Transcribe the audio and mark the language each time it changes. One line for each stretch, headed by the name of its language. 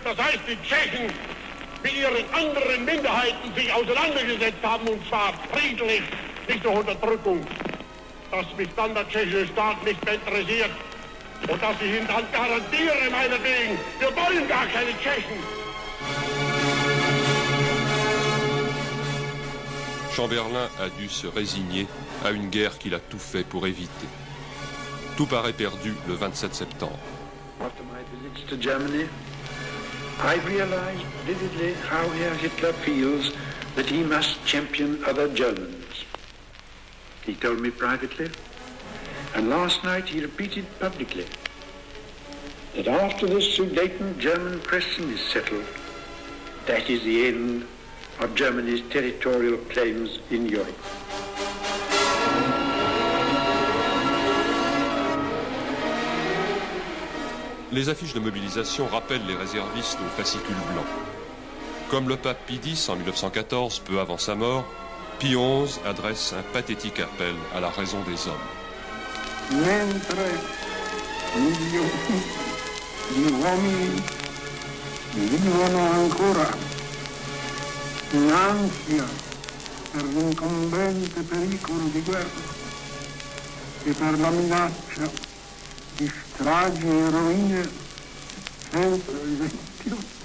German: Das heißt, die Tschechen mit ihren anderen Minderheiten sich auseinandergesetzt haben, und zwar friedlich, nicht durch Unterdrückung. Dass mich dann der tschechische Staat nicht mehr interessiert und dass ich Ihnen dann garantiere, meinetwegen, wir wollen gar keine Tschechen.
French: Chamberlain a dû se résigner à une guerre qu'il a tout fait pour éviter. Tout paraît perdu le 27 septembre.
English: After my visits to Germany, I realized vividly how Herr Hitler feels that he must champion other Germans. He told me privately, and last night he repeated publicly, that after the Sudeten German question is settled, that is the end of Germany's territorial claims in Europe.
French: Les affiches de mobilisation rappellent les réservistes aux fascicules blancs. Comme le pape Pie X en 1914, peu avant sa mort, Pie XI adresse un pathétique appel à la raison des hommes.
Italian: Mentre milioni di uomini vivono ancora in ansia per l'incombente pericolo di guerra e per la minaccia di stragi e rovine senza rimedio,